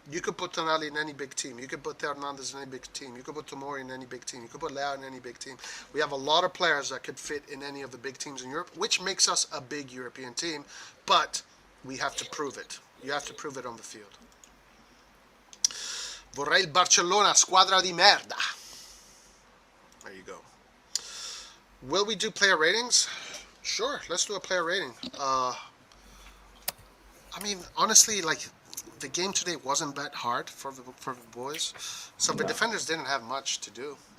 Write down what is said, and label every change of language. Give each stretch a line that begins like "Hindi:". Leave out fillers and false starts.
English: You could put Tonali in any big team. You could put Hernandez in any big team. You could put Tomori in any big team. You could put Leao in any big team. We have a lot of players that could fit in any of the big teams in Europe, which makes us a big European team, but we have to prove it. You have to prove it on the field.
Italian: Vorrei il Barcellona, squadra di merda.
English: There you go. Will we do player ratings? Sure, let's do a player rating. I mean, honestly, like, the game today wasn't that hard for the boys, so the defenders didn't have much to do.